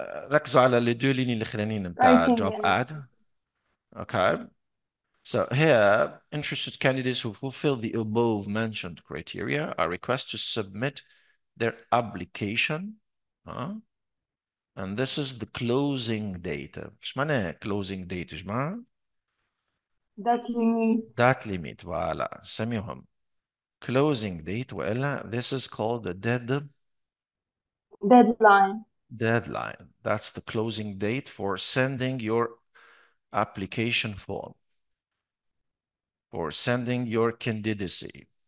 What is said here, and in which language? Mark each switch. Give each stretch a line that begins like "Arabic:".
Arabic: ركزوا على الدو ليني الاخرانيين نتاع
English: writing job and ad. Okay. So here, interested candidates who fulfill the above mentioned criteria are requested to submit their application. And this is the closing date.
Arabic: ايش معناها closing date يا جماعة؟
English: that limit, That limit.
Arabic: فوالا سميهم
English: closing date وإلا this is called the deadline, deadline. That's the closing date for sending your application form, for sending your candidacy.